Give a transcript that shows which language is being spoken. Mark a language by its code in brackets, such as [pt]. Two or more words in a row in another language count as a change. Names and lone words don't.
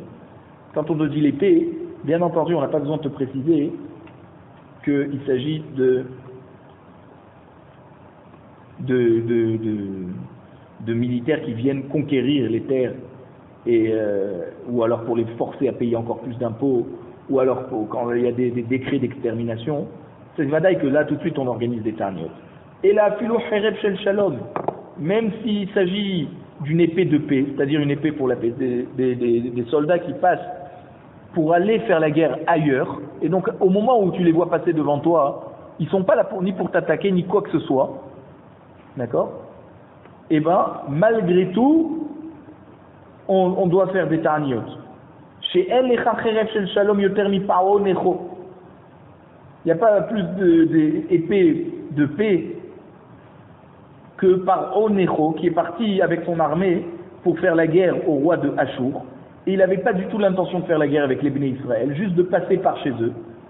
[fr] Quand on te dit l'épée, bien entendu, on n'a pas besoin de te préciser qu'il s'agit de militaires qui viennent conquérir les terres, ou alors pour les forcer à payer encore plus d'impôts, ou alors quand il y a des décrets d'extermination. C'est vadaï que là tout de suite on organise des ta'aniyot. Et là, [he] אפילו חרב של שלום, [fr] même s'il s'agit d'une épée de paix, c'est-à-dire une épée pour la paix, des soldats qui passent pour aller faire la guerre ailleurs, et donc au moment où tu les vois passer devant toi, ils sont pas là ni pour t'attaquer ni quoi que ce soit, d'accord? Et ben malgré tout, on doit faire des ta'aniyot. Chez elle, les [he] חרב של שלום יותר מפרעה נכה. [fr] Il n'y a pas plus d'épée de paix que par Onecho, qui est parti avec son armée pour faire la guerre au roi de Achour. Et il n'avait pas du tout l'intention de faire la guerre avec les Bnei Israël, juste de passer par chez eux.